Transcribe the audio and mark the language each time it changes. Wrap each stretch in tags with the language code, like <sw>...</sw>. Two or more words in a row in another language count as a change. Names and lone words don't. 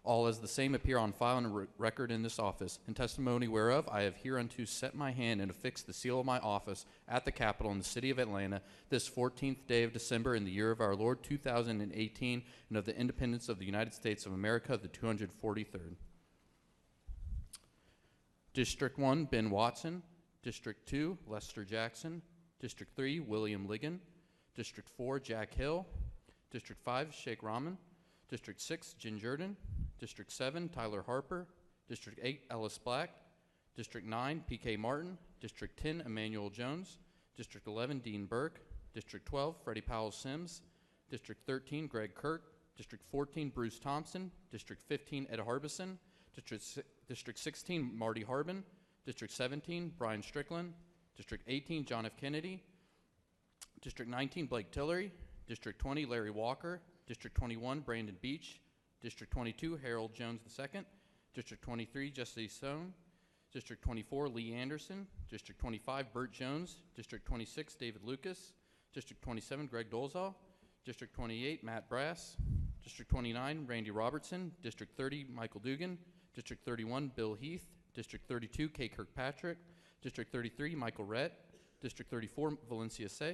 <en>all as the same appear on file and record in this office, in testimony whereof I have hereunto set my hand and affixed the seal of my office at the Capitol in the city of Atlanta this 14th day of December in the year of our Lord 2018, and of the independence of the United States of America, the 243rd. District 1, Ben Watson. District 2, Lester Jackson. District 3, William Ligon. District 4, Jack Hill. District 5, Sheikh Rahman. District 6, Jen Jordan. District 7, Tyler Harper. District 8, Ellis Black. District 9, PK Martin. District 10, Emmanuel Jones. District 11, Dean Burke. District 12, Freddie Powell Sims. District 13, Greg Kirk. District 14, Bruce Thompson. District 15, Ed Harbison. District 16, Marty Harbin. District 17, Brian Strickland. District 18, John F. Kennedy. District 19, Blake Tillery. District 20, Larry Walker. District 21, Brandon Beach. District 22, Harold Jones II. District 23, Jesse Stone. District 24, Lee Anderson. District 25, Burt Jones. District 26, David Lucas. District 27, Greg Dolezal. District 28, Matt Brass. District 29, Randy Robertson. District 30, Michael Dugan. District 31, Bill Heath. District 32, Kay Kirkpatrick. District 33, Michael Rett. District 34, Valencia Say.</en>